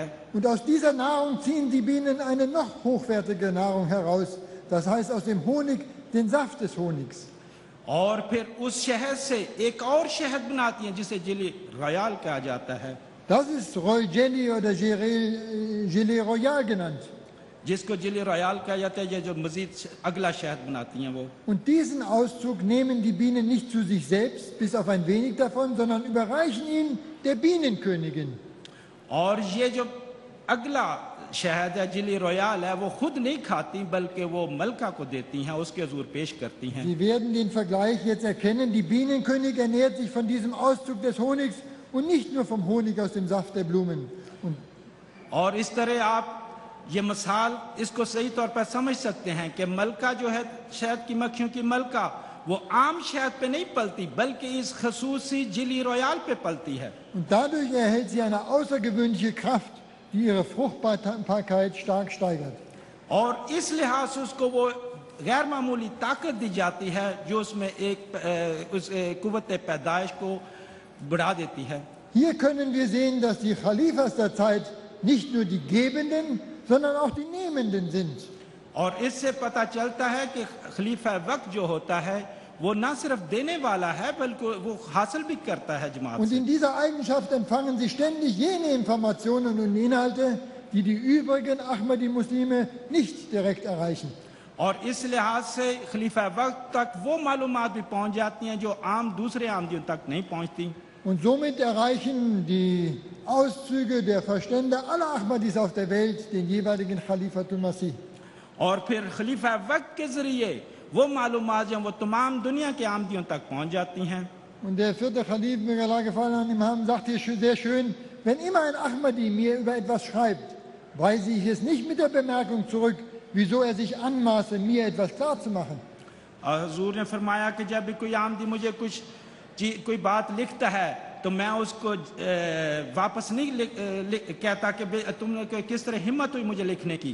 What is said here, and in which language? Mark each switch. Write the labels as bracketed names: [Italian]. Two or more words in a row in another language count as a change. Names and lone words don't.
[German] Und aus dieser Nahrung ziehen die Bienen eine noch hochwertige Nahrung heraus. Das heißt aus dem Honig den Saft des Honigs. [Urdu] اور پھر اس شہد سے ایک اور شہد بناتی ہیں جسے [English] jelly royal [Urdu] کہا جاتا ہے. [German] Das ist [English] Royal Jelly [German] oder Gelee Royal genannt. [Urdu] جس کو [English] jelly royal [Urdu] کہا جاتا ہے، یہ جو مزید اگلا شہد بناتی ہیں وہ. [German] Und diesen Auszug nehmen die Bienen nicht zu sich selbst, bis auf ein wenig davon, sondern überreichen ihn der Bienenkönigin. [Urdu] اور یہ جو اگلا شہد ہے, [English] jelly royal [Urdu] ہے، وہ خود نہیں کھاتی بلکہ وہ ملکہ کو دیتی ہیں، اس کے حضور پیش کرتی ہیں. [German] Sie werden den Vergleich jetzt erkennen. Die Bienenkönig ernährt sich von diesem Auszug des Honigs und nicht nur vom Honig aus dem Saft der Blumen. Und [Urdu] اور اس طرح آپ یہ مثال اس کو صحیح طور پر سمجھ سکتے ہیں کہ ملکہ جو ہے شہد کی مکھیوں کی ملکہ وہ عام شہد پہ نہیں پلتی بلکہ اس خصوصی [English] jelly royal [Urdu] پہ پلتی ہے. [German] dadurch erhält sie eine außergewöhnliche Kraft, die ihre Fruchtbarkeit stark steigert. [Urdu] اور اس لحاظ سے اس کو وہ غیر معمولی طاقت دی جاتی ہے جو اس میں ایک اس قوت پیدائش کو بڑھا دیتی ہے. [German] Hier können wir sehen, dass die Khalifas der Zeit nicht nur die Gebenden, sondern auch die Nehmenden sind. [Urdu] اور اس سے پتا چلتا ہے کہ خلیفہ وقت جو ہوتا ہے وہ نہ صرف دینے والا ہے بلکہ وہ حاصل بھی کرتا ہے جماعت [German] Und [Urdu] سے. [German] in dieser Eigenschaft empfangen sie ständig jene Informationen und Inhalte, die die übrigen Ahmadi-Muslime nicht direkt erreichen. [Urdu] اور اس لحاظ سے خلیفہ وقت تک وہ معلومات بھی پہنچ جاتی ہیں جو عام دوسرے احمدیوں تک نہیں پہنچتی. [German] Und somit erreichen die Auszüge der Verstände aller Ahmadis auf der Welt den jeweiligen Khalifatul Masih. [Urdu] اور پھر خلیفہ وقت کے ذریعے وہ معلومات جو وہ تمام دنیا کے احمدیوں تک پہنچ جاتی ہیں. [German] Und der vierte Khalif, möge Allah gefallen an ihm haben, sagt hier sehr schön, wenn immer ein Ahmadi mir über etwas schreibt, weise ich es nicht mit der Bemerkung zurück, wieso er sich anmaße, mir etwas klarzumachen. [Urdu] اور حضور نے فرمایا کہ جب بھی کوئی احمدی مجھے کوئی بات لکھتا ہے تو میں اس کو واپس نہیں کہتا کہ تم نے کس طرح ہمت ہوئی مجھے لکھنے کی,